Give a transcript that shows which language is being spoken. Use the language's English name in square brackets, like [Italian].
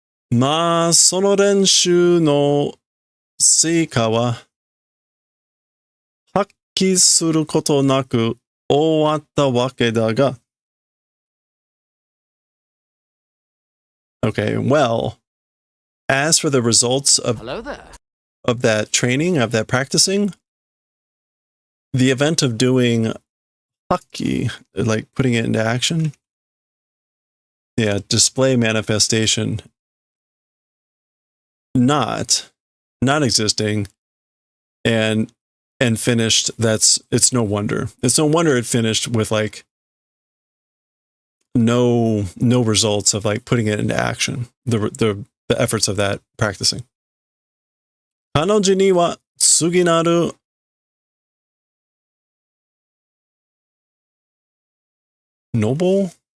[Japanese] まあ、その練習の成果は発揮することなく終わったわけだが。 [English] Okay, well, as for the results Hello there. of that training, of that practicing, the event of doing haki, like putting it into action, yeah, display manifestation, not existing, and finished. It's no wonder. It's no wonder it finished with like no results of like putting it into action. The efforts of that practicing. [Japanese] 彼女には次なるnoble?